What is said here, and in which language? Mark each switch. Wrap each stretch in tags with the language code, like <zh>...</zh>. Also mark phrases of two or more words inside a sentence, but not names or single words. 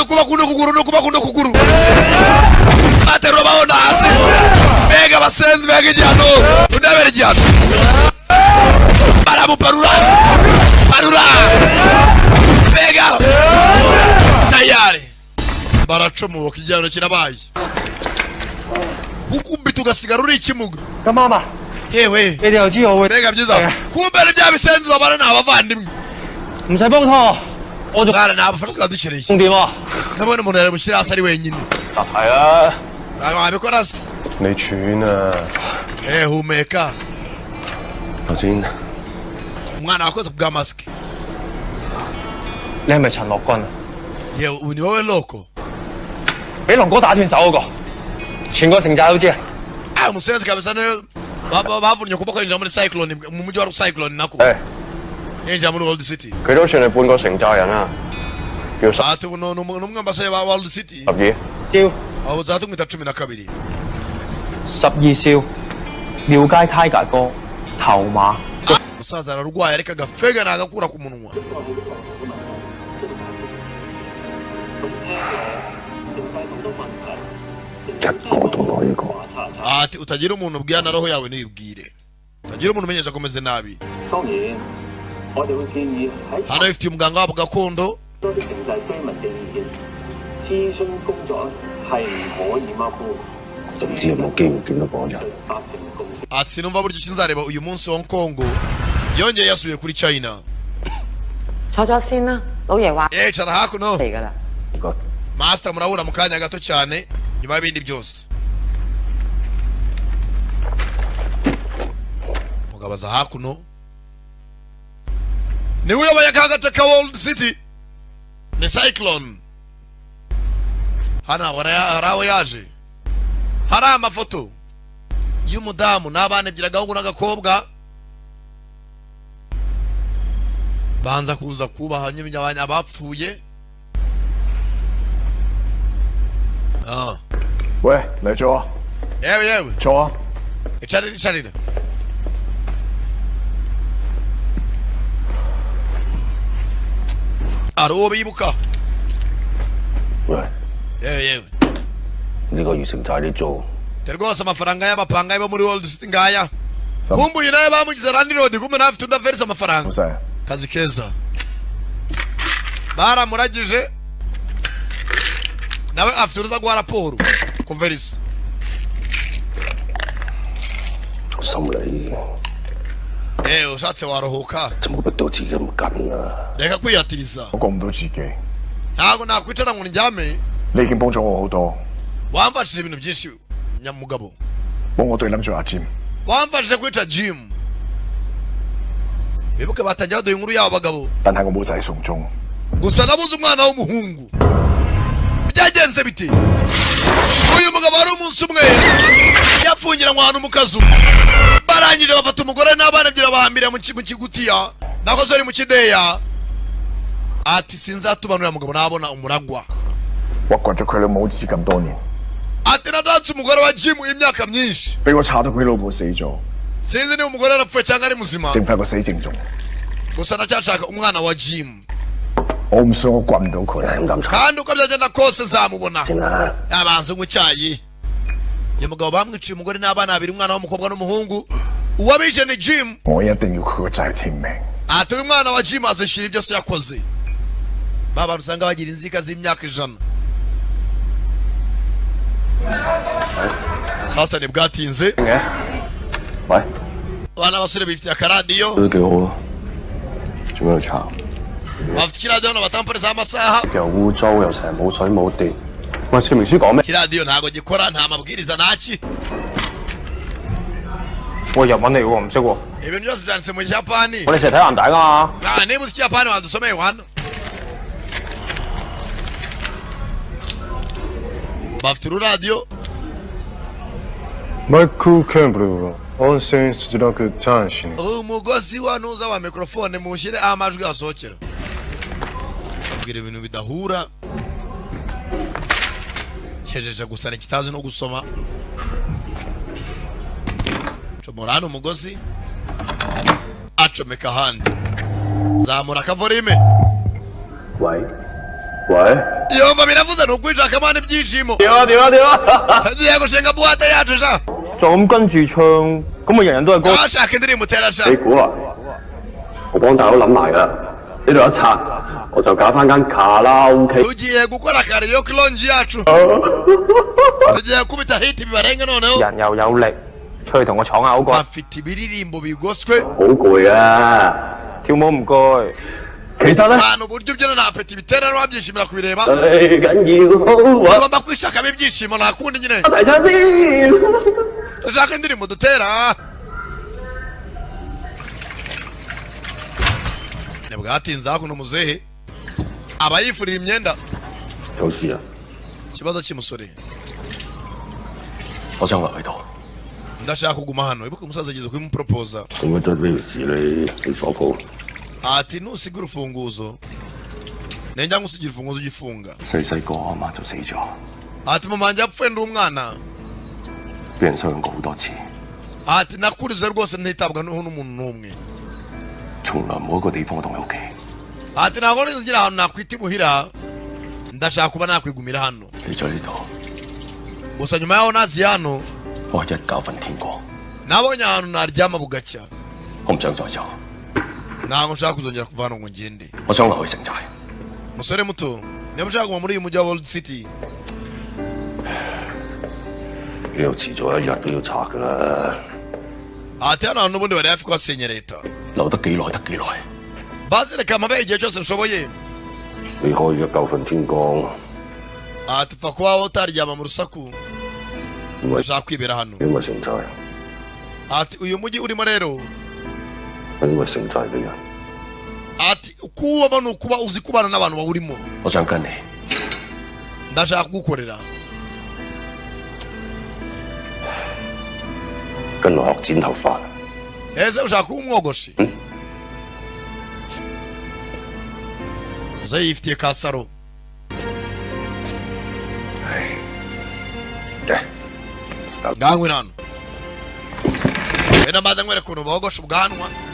<rw>kuba kuno kuguru no kuba kuno kuguru baterura babona hasi bega basenzi bega igihano undabera igihano baramuparura parura bega tayari baracomoka igihano kirabaye ukubita ugasigara uri ikimuga</rw> <yue>咁啱啊！</yue> <rw>yewe</rw> <yue>你哋又知我會</yue> <rw>bega byiza kumbe n'ibya bisenzi babana ni abavandimwe</rw> <yue>唔使幫拖，我仲</yue> <rw>mwana nabafasha twadukereye</rw> <yue>重點啊！</yue> <rw>ndabona umuntu yari mushyira hasi ari wenyine</rw> <yue>實係啦。</yue> <rw>ntabwo wabikora se</rw> <yue>你串啊！</yue> <rw>humeka</rw> <yue>頭先</yue> <rw>umwana wakoze kubwa masike</rw> <yue>你係咪陳樂君啊？</yue> <rw>yewe uyu ni wowe loko</rw> <yue>俾龍哥打斷手嗰個，全個城寨都知啊！</yue> <rw>umusenzi kabisa niyo bavunnye ukuboko yinjira muri cyclone mu mujyi wa cyclone nako</rw> <yue>誒，</yue> <rw>yinjira muri World City</rw> <yue>佢都算係半個城寨人啦。叫十</yue> <rw>ati uno n'umwe mbashaye ba World City</rw> <yue>二，少</yue> <rw>abo zatumwita 12</rw> <yue>12 少，廟街 Tiger 哥頭馬，</yue> <rw>umusaza ararwaye ariko agafega nagakura ku munwa</rw> <yue>一個都攞一個。</yue> <rw>ati utagira umuntu ubwira na roho yawe ntibwire utagira umuntu umenyesha akomeze nabi</rw> <yue>當然，我哋會建議喺</yue> <rw>hano ifitiye umuganga wabo gakondo</rw> <yue>多啲城寨居民嘅意見，諮詢工作係唔可以馬虎，就唔知有冇機會見到嗰個人。達成共識。</yue> <rw>ati sinumva buryo ki nzareba uyu munsi Hong Kong yongeye yasubiye kuri China</rw> <yue>坐咗先啦，老爺話</yue> <rw>yicara hakuno</rw> <yue>嚟㗎啦。唔該。</yue> <rw>master murabura mu kanya gato cyane nyuma y'ibindi byose mugabo aza hakuno niwe uyoboye aka gace ka World City ni Cyclone hano hari aho yaje hari amafoto y'umudamu n'abana ebyiri agahungu n'agakobwa banza kuza kubaha nyine abapfuye</rw> <yue>喂，嚟咗啊！</yue> <rw>yewe</rw> <yue>坐啊！</yue> <rw>icarira hari uwo bibuka</rw> <yue>喂，</yue> <rw>yewe</rw> <yue>呢個月城寨啲租</yue> <rw>te rwose amafaranga y'abapangayi bo muri World City ngaya kumbuye nawe bamugize Randi Road kumbe nawe afite undi averisa amafaranga</rw> <yue>老細，</yue> <rw>kazi keza baramuragije nawe afite uruza guha raporo kuverisa</rw> <yue>心理</yue> <rw>ushatse waruhuka</rw> <yue>就冇逼到自己咁緊啦。</yue> <rw>reka kwiyatiriza</rw> <yue>我過唔到自己。</yue> <rw>ntabwo nakwicara ngo ndyame</rw> <yue>你已經幫咗我好多，</yue> <rw>wamfashije ibintu byinshi nyamugabo</rw> <yue>幫我對諗住阿Jim，</yue> <rw>wamfashije kwica Jim bibuke batangiye baduha inkuru y'abo bagabo</rw> <yue>但係我冇仔送終，</yue> <rw>gusa nabuze umwana w'umuhungu byagenze bite uyu mugabo ari umunsi umwe yafungiranywe ahantu mu kazu barangije bafata umugore n'abana ebyiri bahambira mu kigutiya nako zari mu kideya ati sinzatubanurira mugabo nabona umuragwa</rw> <yue>我掘咗佢老母子咁多年，</yue> <rw>ati natanze umugore wa Jim imyaka myinshi</rw> <yue>俾我查到佢老婆死咗，</yue> <rw>sinzi niba umugore arapfuye cyangwa ari muzima</rw> <yue>剩翻個死證仲，</yue> <rw>gusa ndacyashaka umwana wa Jim</rw> <yue>我唔信我掘唔到佢，咁</yue> <rw>kandi uko byagenda kose nzamubona</rw> <yue>先啦。</yue> <rw>yabanze unywa icyayi uyu mugabo bamwiciye umugore n'abana babiri umwana w'umukobwa n'umuhungu uwabishe ni Jim</rw> <yue>我一定要佢個仔填命。</yue> <rw>ati uyu mwana wa Jim azishyura ibyo se yakoze ba bantu usanga bagira inzika z'imyaka 100 sasa ntibwatinze</rw> <yue>嘅，喂，</yue> <rw>abana basore bifitiye akaradiyo</rw> <yue>都幾好啊，做咩去查？</yue> <rw>bafite ikiradiyo hano batamporeza amasaha</rw> <yue>又污糟又成日冇水冇電，喂，說明書講咩？</yue> <rw>ikiradiyo ntabwo gikora nta mabwiriza ntaki</rw> <yue>喂，日文嚟喎，唔識喎。</yue> <rw>ibintu byose byanditse mu Kiyapani</rw> <yue>我哋成日睇藍帶㗎嘛。</yue> <rw>mwana niba uzi Ikiyapani wadusomeye hano bafite ururadiyo</rw> <ja>マイクキャンブルは温泉出力端子に</ja> <rw>umugozi wa nuza wa mikrofone mushyire amajwi asohokera kugira ibintu bidahura cyejeje gusa nikitazi no gusoma comora hano umugozi acomeka ahandi zamura akavorime</rw> <yue>喂喂，</yue> <rw>yumva biravuze ni ukwishaka amana ibyishimo</rw> <yue>點啊！</yue> <rw>tugiye gushinga buwate yacu sha</rw> <yue>就咁跟住唱，咁咪人人都係歌。</yue> <rw>ashaka indirimbo utera sha</rw> <yue>你估啊？我幫大佬諗埋㗎，呢度一拆我就搞翻間卡拉 OK。</yue> <rw>tugiye gukora</rw> <en>karaoke lounge</en> <rw>yacu tugiye kubita hit bibarenga noneho</rw> <yue>人又有力，出去同我闖下好過。</yue> <rw>bafite ibiririmbo bigoswe</rw> <yue>好攰啊！跳舞唔該。其實咧，</yue> <rw>abantu uburyo ubyina nta peti bitera n'ababyishimira kubireba</rw> <yue>最緊要</yue> <rw>ugomba kwishakamo ibyishimo nta kundi nyine</rw> <yue>一齊唱先。</yue> <rw>dushaka indirimbo dutera ntibwatinze hakuno muzehe aba yifurira imyenda</rw> <yue>有事啊！</yue> <rw>ikibazo cy'umusore</rw> <yue>我想留喺度。</yue> <rw>ndashaka kuguma hano ibuka umusaza ageze kubimupropoza</rw> <yue>咁樣真係咩事你去鎖鋪？</yue> <rw>ati nusiga urufunguzo nenjya ngusigira urufunguzo ugifunga</rw> <yue>細個阿媽就死咗，</yue> <rw>ati mama wanjye yapfuye ndi umwana</rw> <yue>俾人傷過好多次，</yue> <rw>ati nakurize rwose ntitabwaho n'umuntu n'umwe</rw> <yue>從來冇一個地方同佢屋企。</yue> <rw>ati ntabwo ngira ahantu nakwita imuhira ndashaka kuba nakwigumira hano</rw> <yue>嚟咗呢度，</yue> <rw>gusa nyuma yaho nazi hano</rw> <yue>我係一覺瞓天光，</yue> <rw>nabonye ahantu naryama bugacya</rw> <yue>我唔想再走，</yue> <rw>ntabwo nshaka kuzongera kuva hano ngo ngende</rw> <yue>我想留去城寨。</yue> <rw>musore muto niba ushaka kuva muri uyu mujyi wa World City</rw> <yue>呢度遲早一日都要拆㗎啦，</yue> <rw>ati hano hantu n'ubundi bari hafi kuhasenya leta</rw> <yue>留得幾耐得幾耐。</yue> <rw>basi reka mpabe igihe cyose nshoboye</rw> <yue>你可以一覺瞓天光，</yue> <rw>ati pfa kuba utaryama mu rusaku</rw> <yue>因為</yue> <rw>ndashaka kwibera hano</rw> <yue>因為城寨，</yue> <rw>ati uyu mujyi urimo rero</rw> <yue>因為城寨嘅人，</yue> <rw>ati kuwubamo ni ukuba uzi kubana n'abantu bawurimo</rw> <yue>我想跟你。</yue> <rw>ndashaka kugukorera</rw> <yue>跟我學剪頭髮，</yue> <rw>ese ushaka kuba umwogoshi uze yifitiye ka saro</rw> <yue>嘅。</yue> <rw>ngangwe hano wenda mbaza nkwereka ukuntu bogosha ubwanwa</rw>